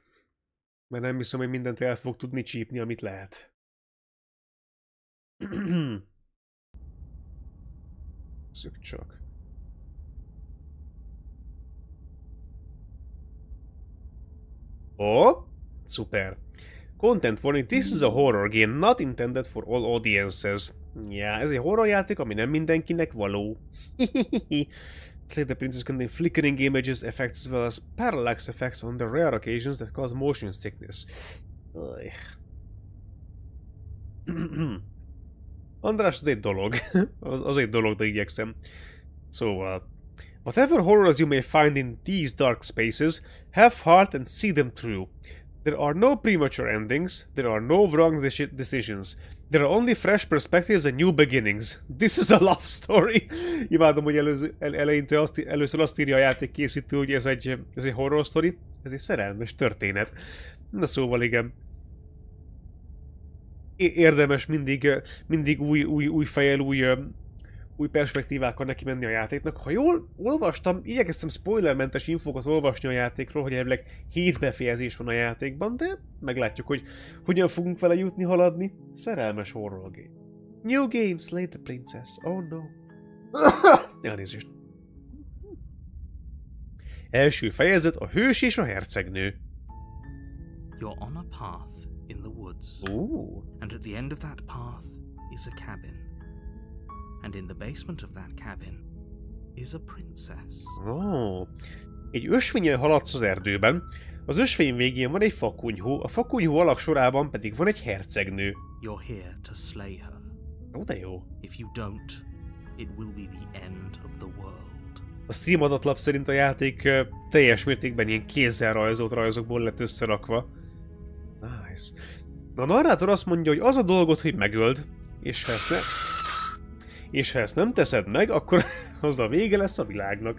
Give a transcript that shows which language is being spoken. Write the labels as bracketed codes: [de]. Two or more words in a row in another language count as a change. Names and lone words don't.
[hu] Mert nem hiszem, hogy mindent el fog tudni csípni, amit lehet. Szük csak. Ó, szuper. [en] Content warning, this is a horror game, not intended for all audiences. [hu] Ja, ez egy horrorjáték, ami nem mindenkinek való. [en] Slay the princess contain flickering images, effects as well as parallax effects on the rare occasions that cause motion sickness. [hu] András, az egy dolog. az egy dolog, de igyekszem. Szóval... [en] Whatever horrors you may find in these dark spaces, have heart and see them through. There are no premature endings, there are no wrong decisions. There are only fresh perspectives and new beginnings. This is a love story. [hu] Imádom, hogy eleinte először azt írja a játékkészítő, hogy ez egy [en] horror story. [hu] Ez egy szerelmes történet. Na szóval igen. Érdemes mindig új fejjel, új perspektívákkal neki menni a játéknak. Ha jól olvastam, igyekeztem spoilermentes infókat olvasni a játékról, hogy elvileg 7 befejezés van a játékban, de meglátjuk, hogy hogyan fogunk vele jutni, haladni. Szerelmes [en] horror game. New game, slay the princess. Oh no. [hu] Elnézést. Első fejezet, a hős és a hercegnő. [en] You're on a path in the woods. Ooh. And at the end of that path is a cabin. And in the basement of that cabin is a princess. Oh. [hu] Egy ösvényen haladsz az erdőben. Az ösvény végén van egy fakunyhó, a fakunyhó alagsorában pedig van egy hercegnő. [en] You're here to slay her. [hu] Ó, de jó. [en] If you don't, it will be the end of the world. [hu] A Steam adatlap szerint a játék teljes mértékben ilyen kézzel rajzolt rajzokból lett összerakva. [en] Nice. [hu] A narrátor azt mondja, hogy az a dolgod, hogy megöld, és ha ezt nem teszed meg, akkor az a vége lesz a világnak.